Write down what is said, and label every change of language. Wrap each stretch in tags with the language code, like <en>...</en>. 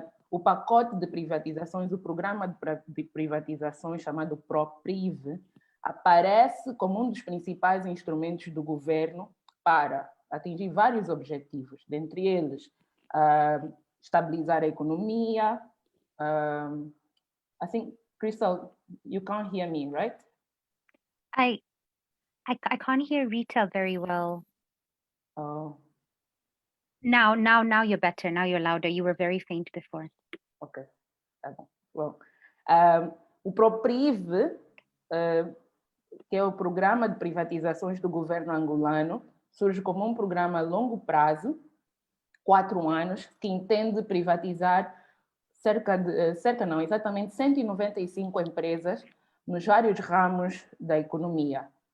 <pt>O pacote de privatizações, o programa de privatizações chamado PROPRIV, aparece como um dos principais instrumentos do governo para atingir vários objetivos, dentre eles estabilizar a economia.</pt> <en>I think, Crystal, you can't hear me, right? I can't hear Rita very well. Oh. Now you're better. Now you're louder. You were very faint before.</en> <pt>Ok, tá bom. Bom, o PROPRIV, que é o Programa de Privatizações do Governo Angolano, surge como um programa a longo prazo, 4 anos, que entende privatizar exatamente 195 empresas nos vários ramos da economia.</pt>